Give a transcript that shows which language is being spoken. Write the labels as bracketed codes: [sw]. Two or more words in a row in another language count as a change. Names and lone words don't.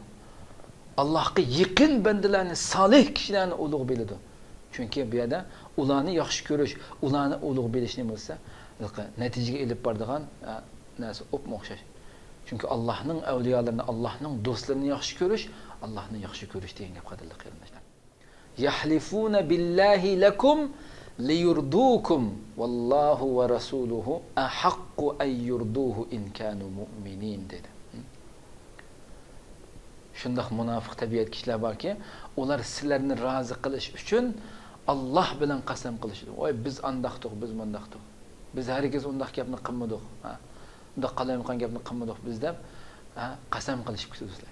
[uz] Allohga yaqin bandalarni, solih kishilarni ulug' bildi. Chunki bu yerda ularni yaxshi ko'rish, ularni ulug' bilishni bo'lsa, natijaga elib boradigan narsa o'xshash. Chunki Allohning avliyolarini, Allohning do'stlarini yaxshi ko'rish, Allohni yaxshi ko'rish degan gap qadrli qarindoshlar. [ar] يحلفون بالله لكم ليرضوكم والله ورسوله أحق أن يرضوه إن كانوا مؤمنين dedi. [uz] Shundaq munofiq tabiat kishilar borki, ular sizlarni rozi qilish uchun Alloh bilan qasam qilishdi. Voy biz andaqdiq, biz mundaqdiq. Biz hargiz undaq gapni qilmadik. Undaq qalayotgan gapni qilmadik biz deb qasam qilishib ketdilar.